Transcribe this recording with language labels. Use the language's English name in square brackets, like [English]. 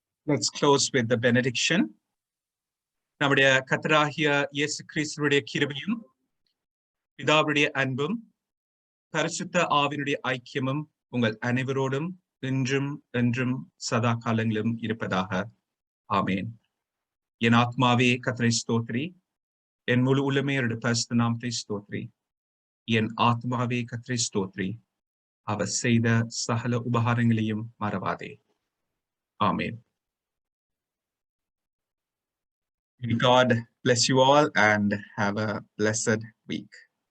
[English] Let's close with the benediction. [Tamil] நம்முடைய கர்த்தராகிய இயேசு கிறிஸ்துவுடைய கிருபையும் பிதாவுடைய அன்பும் பரிசுத்த ஆவியினுடைய ஐக்கியமும் உங்கள் அனைவரோடும் இன்றும் என்றும் சதா காலங்களிலும் இருப்பதாக. ஆமேன். என் ஆத்மாவே கர்த்தரை ஸ்தோத்திரி. என் முழு உள்ளமே அவருடைய பரிசுத்த நாமத்தை ஸ்தோத்திரி. என் ஆத்மாவே கர்த்தரை ஸ்தோத்திரி. அவர் செய்த சகல உபகாரங்களையும் மறவாதே. ஆமேன். [English] God bless you all and have a blessed week.